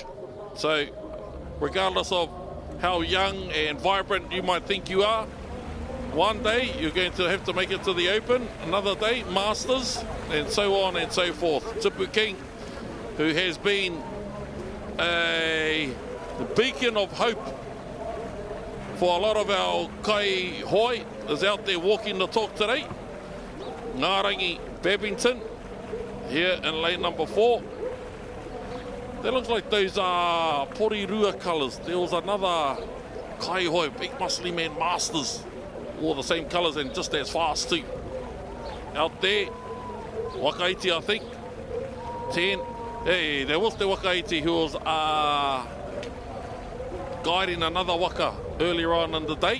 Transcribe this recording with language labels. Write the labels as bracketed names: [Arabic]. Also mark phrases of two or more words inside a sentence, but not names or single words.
[English] So regardless of how young and vibrant you might think you are, one day you're going to have to make it to the Open, another day Masters, and so on and so forth. Tipu King, who has been a beacon of hope for a lot of our [Māori] kai hoi, [English] is out there walking the talk today. Ngarangi Babington here in lane number 4. That looks like those are Porirua colours. There was another [Māori] kai hoi, [English] big muscly man Masters, all the same colours and just as fast too. Out there, Wakaiti I think, 10. Hey, there was the Wakaiti who was guiding another waka earlier on in the day.